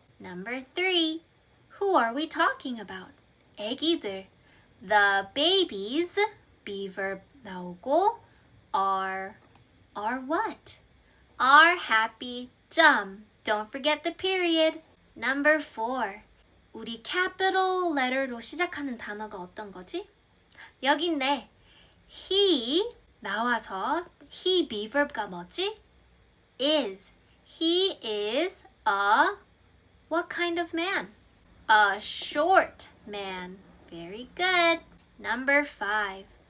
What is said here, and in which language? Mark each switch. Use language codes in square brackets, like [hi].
[en] Number 3, who are we talking about? [ko] 애기들. [en] The babies, be verb [ko] 나오고 [en] are what? Are happy, Don't forget the period. Number 4. [ko] 우리 [en] capital letter로 [ko] 시작하는 단어가 어떤 거지? 여기 있네. [en] He [ko] 나와서 [en] he be verb가 [ko] 뭐지? [en] Is. He is a what kind of man? A short man. Very good. Number 5.